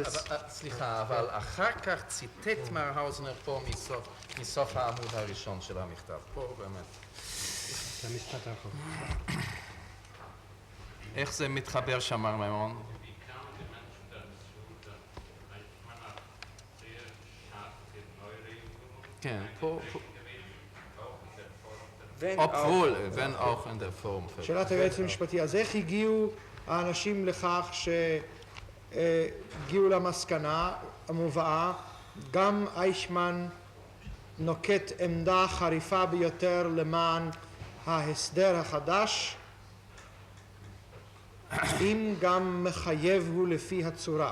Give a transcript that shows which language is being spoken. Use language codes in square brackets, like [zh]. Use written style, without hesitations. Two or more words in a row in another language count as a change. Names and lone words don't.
[he] סליחה, אבל אחר כך ציטט מר האוזנר פה מסוף העמוד הראשון של המכתב. פה באמת. זה המשפט האחרון. איך זה מתחבר שם, מר מימון? כן, פה... [de] obwohl, wenn auch in der Form. [he] שאלת היועץ המשפטי, אז איך הגיעו האנשים לכך שהגיעו למסקנה המובאה, גם אייכמן נוקט עמדה חריפה ביותר למען ההסדר החדש, אם גם מחייב הוא לפי הצורה?